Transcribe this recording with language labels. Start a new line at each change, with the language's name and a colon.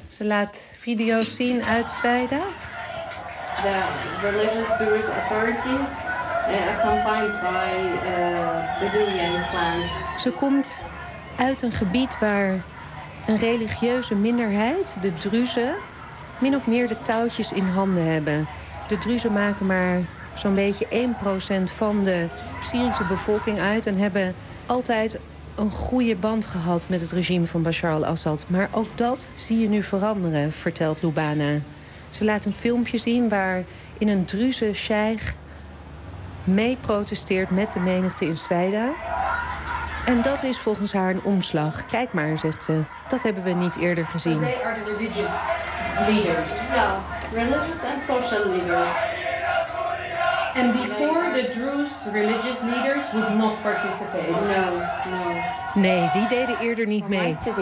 Dutch: Ze laat video's zien uit Sfeida.
English: The religious groups authorities accompanied by Bedouin clans.
Dutch: Ze komt uit een gebied waar een religieuze minderheid, de Druzen, min of meer de touwtjes in handen hebben. De Druzen maken maar zo'n beetje 1% van de Syrische bevolking uit en hebben altijd een goede band gehad met het regime van Bashar al-Assad. Maar ook dat zie je nu veranderen, vertelt Lubana. Ze laat een filmpje zien waar in een Druze sheikh mee protesteert met de menigte in Sfeida. En dat is volgens haar een omslag. Kijk maar, zegt ze. Dat hebben we niet eerder gezien.
English: So they are the religious leaders. Yeah, religious and social leaders. And before, the Druze religious leaders would not participate. No, no.
Dutch: Nee, die deden eerder niet mee.